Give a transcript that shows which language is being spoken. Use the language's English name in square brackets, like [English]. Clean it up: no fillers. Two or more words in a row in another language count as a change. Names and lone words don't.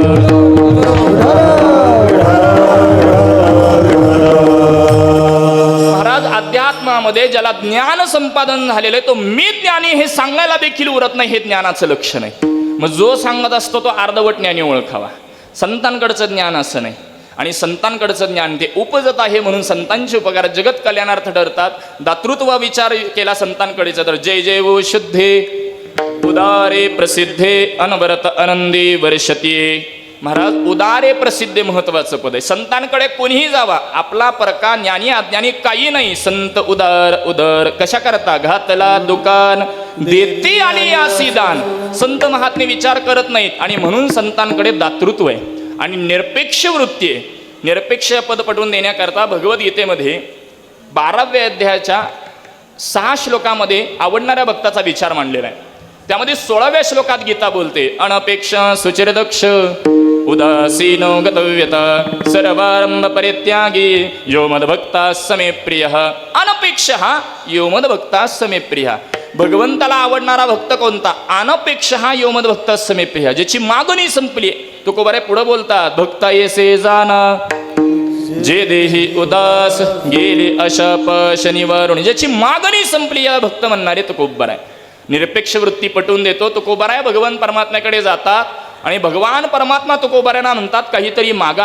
[Marathi] महाराज अध्यात्मामध्ये ज्याला ज्ञान संपादन झालेलं आहे तो मी ज्ञानी हे सांगायला देखील उरत नाही, हे ज्ञानाचं लक्षण आहे. मग जो सांगत असतो तो अर्धवट ज्ञानी ओळखावा. संतांकडचं ज्ञान असं नाही. आणि संतांकडचं ज्ञान ते उपजत आहे म्हणून संतांचे उपकार जगत कल्याणार्थ ठरतात. दातृत्व विचार केला संतांकडेच तर जय जय वो शुद्धे उदारे प्रसिद्धे अनवरत आनंदी वर्षतीये. महाराज उदारे प्रसिद्धे महत्वाचं पद आहे. संतांकडे कोणीही जावा, आपला परका ज्ञानी अज्ञानी काही नाही. संत उदार उदर कशा करता घातला दुकान देते आणि यासी दान. संत महात्मे विचार करत नाहीत आणि म्हणून संतांकडे दातृत्व आहे आणि निरपेक्ष वृत्ती आहे. निरपेक्ष पद पटवून देण्याकरता भगवद्गीतेमध्ये 12व्या अध्यायाच्या 6 श्लोकामध्ये आवडणाऱ्या भक्ताचा विचार मांडलेला आहे. त्यामध्ये 16व्या श्लोकात गीता बोलते [Sanskrit] अनपेक्ष सुचिरदक्ष उदासीनो गतव्यता सर्वारंभ परित्यागी यो मद्भक्ता समे प्रिय. अनपेक्ष यो मद्भक्ता समे प्रिय. [Marathi] भगवंताला आवडणारा भक्त कोणता? [Sanskrit] अनपेक्ष यो मद्भक्ता समे प्रिय. [Marathi] ज्याची मागणी संपली. तुकोबारे पुढे बोलतात भक्ता येसे जाना जे देही उदास गेले अशाप शनिवारुणी. ज्याची मागणी संपली या भक्त म्हणणारे तुकोबाराय. निरपेक्ष वृत्ती पटवून देतो. तुकोबाराय भगवान परमात्म्याकडे जातात आणि भगवान परमात्मा तुकोबाऱ्यांना म्हणतात काहीतरी मागा.